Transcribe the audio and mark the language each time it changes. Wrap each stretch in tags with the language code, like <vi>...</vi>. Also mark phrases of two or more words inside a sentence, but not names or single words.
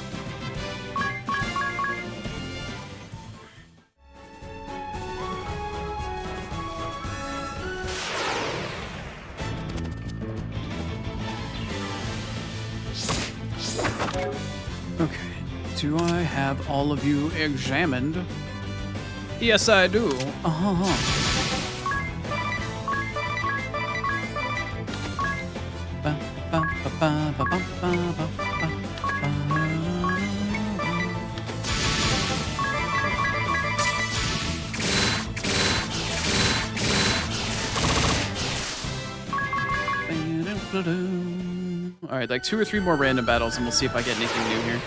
<en>Okay. Do I have all of you examined? Yes, I do. Uh-huh. Ba, ba, ba, ba, ba, ba, ba, ba, ba. All right, like 2 or 3 more random battles, and we'll see if I get anything new here.</en>